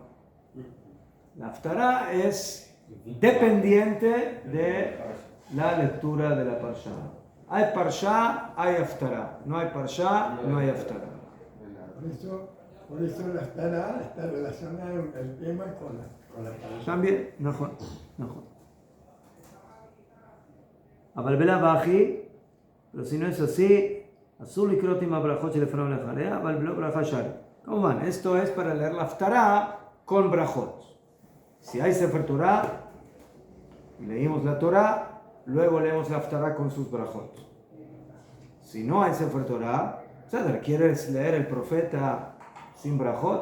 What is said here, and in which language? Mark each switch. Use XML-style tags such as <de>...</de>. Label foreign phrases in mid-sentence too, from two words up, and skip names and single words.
<es>La Haftarah es dependiente de la lectura de la Parshá. Hay Parshá, hay Haftarah. No hay Parshá, no hay Haftarah. Por eso la Haftarah está relacionada el tema con la Parshá. También,</es> <he>נכון. אבל בלאו הכי,</he> <es>pero si no es así,</es> <he>אסור לקרות עם הברכות שלפניו ולאחריה, אבל בלא ברכה שרי. כמובן,</he> <es>esto es para leer la Haftarah con brajot. Si hay Sefer Torah, leímos la Torah, luego leemos la Haftarah con sus brajot. Si no hay Sefer Torah, ¿quieres leer el profeta sin brajot?</es>